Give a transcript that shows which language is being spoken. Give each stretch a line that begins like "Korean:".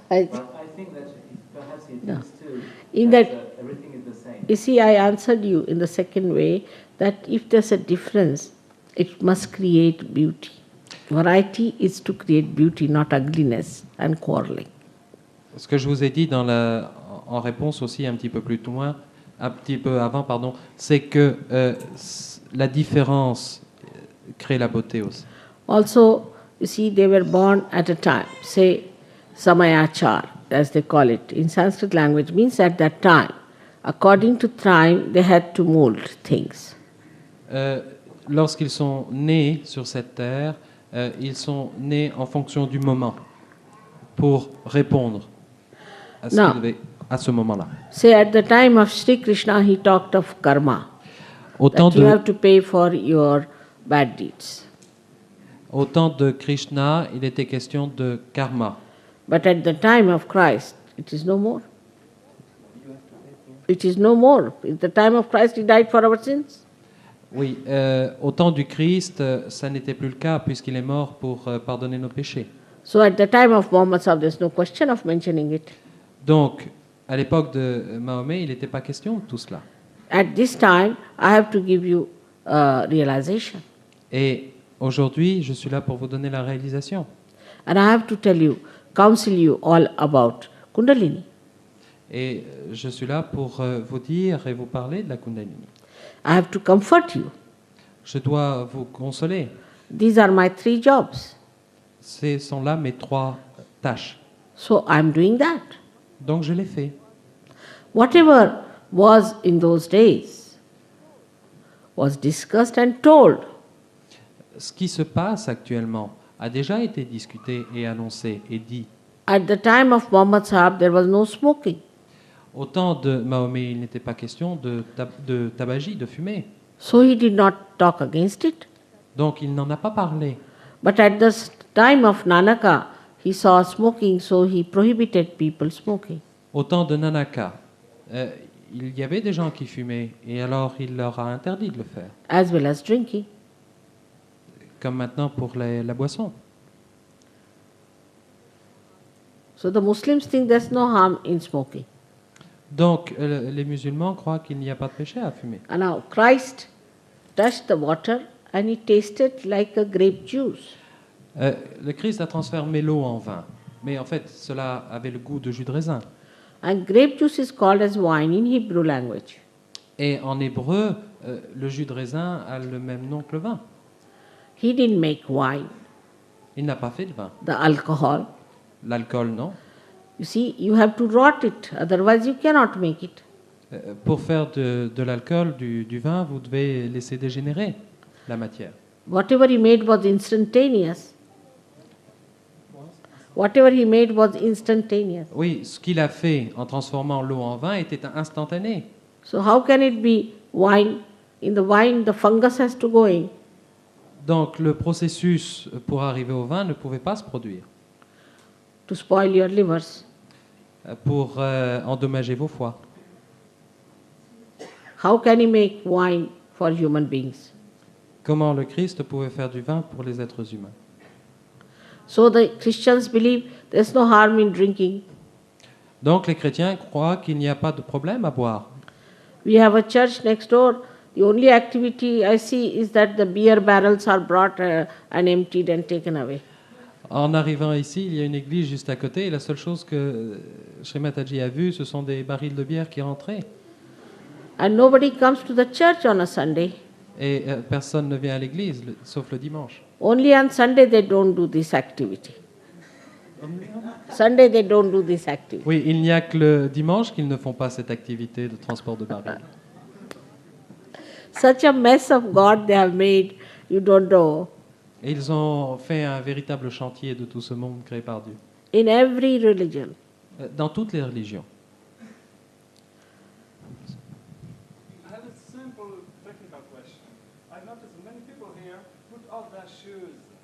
English: But I think that perhaps he No. thinks too In that that- everything is the same. You see, I answered you in the second way that if there's a difference, it must create beauty. Variety is to create beauty, not ugliness and quarreling.
French: Ce que je vous ai dit en réponse aussi un petit peu plus loin, un petit peu avant, pardon, c'est que la différence crée la beauté aussi.
English: Also, you see, they were born at a time, say Samayachar, as they call it. In Sanskrit language means at that time. According to time, they had to mold things.
French: Lorsqu'ils sont nés sur cette terre, ils sont nés en fonction du moment pour répondre à Non. à ce moment-là.
English: Say at the time of Sri Krishna, he talked of karma,
French: Au temps
English: that you
French: de,
English: have to pay for your bad deeds.
French: au temps de Krishna, il était question de karma.
English: But at the time of Christ, it is no more. It is no more. At the time of Christ, he died for our sins.
French: Oui, au temps du Christ, ça n'était plus le cas puisqu'il est mort pour pardonner nos péchés.
English: So at the time of Muhammad Sahib, there's no question of mentioning it.
French: Donc, à l'époque de Mahomet, il n'était pas question de tout cela.
English: At this time, I have to give you realization.
French: Et aujourd'hui, je suis là pour vous donner la réalisation.
English: And I have to tell you, counsel you all about Kundalini.
French: Et je suis là pour vous dire et vous parler de la Kundalini.
English: I have to comfort you.
French: Je dois vous consoler.
English: These are my 3 jobs.
French: Ce sont là mes 3 tâches.
English: So I'm doing that.
French: Donc je l'ai fait.
English: Whatever was in those days was discussed and told.
French: Ce qui se passe actuellement a déjà été discuté et annoncé et dit.
English: At the time of Muhammad Sahib, there was no smoking.
French: Au temps de Mahomet, il n'était pas question de tabagie, de fumer.
English: So he did not talk against it.
French: Donc il n'en a pas parlé.
English: But at the time of Nanaka, he saw smoking, so he prohibited people smoking.
French: Au temps de Nanaka, il y avait des gens qui fumaient et alors il leur a interdit de le faire.
English: As well as drinking.
French: Comme maintenant pour la boisson.
English: So the Muslims think there's no harm in smoking.
French: Donc les musulmans croient qu'il n'y a pas de péché à fumer.
English: And now Christ touched the water and it tasted like a grape juice.
French: Le Christ a transformé l'eau en vin, mais en fait cela avait le goût de jus de raisin.
English: And grape juice is called as wine in Hebrew language.
French: Et en hébreu, le jus de raisin a le même nom que le vin.
English: He didn't make wine,
French: Il n'a pas fait de vin.
English: the alcohol.
French: L'alcool, non.
English: You see, you have to rot it, otherwise you cannot make it.
French: Pour faire de l'alcool, du vin, vous devez laisser dégénérer la matière.
English: Whatever he made was instantaneous. Whatever he made was instantaneous.
French: Oui, ce qu'il a fait en transformant l'eau en vin était instantané.
English: So how can it be wine? In the wine, the fungus has to go in.
French: Donc le processus pour arriver au vin ne pouvait pas se produire
English: To spoil your livers.
French: pour endommager vos foies.
English: How can he make wine for human beings?
French: Comment le Christ pouvait faire du vin pour les êtres humains?
English: So the Christians believe there's no harm in drinking.
French: Donc les chrétiens croient qu'il n'y a pas de problème à boire.
English: We have a church next door. The only activity I see is that the beer barrels are brought and emptied and taken away.
French: En arrivant ici, il y a une église juste à côté et la seule chose que Sri Mataji a vue, ce sont des barils de bière qui rentraient.
English: And nobody comes to the church on a Sunday.
French: Et personne ne vient à l'église, sauf le dimanche.
English: Only on Sunday they don't do this activity. Sunday they don't do this activity.
French: Oui, il n'y a que le dimanche qu'ils ne font pas cette activité de transport de barils.
English: Such a mess of God they have made, you don't know.
French: Et ils ont fait un véritable chantier de tout ce monde créé par Dieu.
English: In every religion.
French: Dans toutes les religions.
English: I have a simple technical question. I've noticed many people here put off their shoes.